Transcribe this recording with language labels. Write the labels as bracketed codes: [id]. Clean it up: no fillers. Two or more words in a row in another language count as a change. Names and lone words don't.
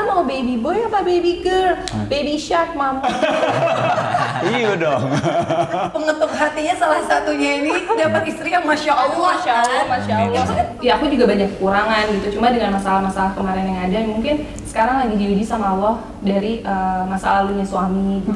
[en] baby boy apa baby girl? Baby shark mama. [id] Iya dong. Pengetuk hatinya salah satunya ini dapat istri yang [ar] ما شاء الله. ما شاء الله. [id] Ya aku juga banyak kekurangan gitu. Cuma dengan masalah-masalah kemarin yang ada, mungkin sekarang lagi diuji sama Allah dari masa lalunya suami gitu.